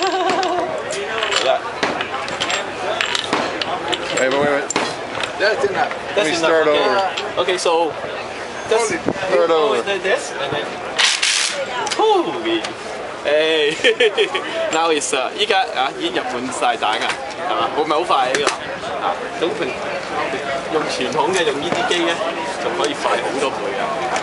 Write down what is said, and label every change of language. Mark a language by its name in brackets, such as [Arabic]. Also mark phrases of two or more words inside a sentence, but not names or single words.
[English] Hey, but wait. That's enough. That's Let me enough. start over. Okay, so just Start over. This and then. Holy. Hey. Now it's [Cantonese] 依家已經入滿晒彈啊，係嘛？會唔係好快呢個？咁用傳統嘅用呢啲機咧，就可以快好多倍啊！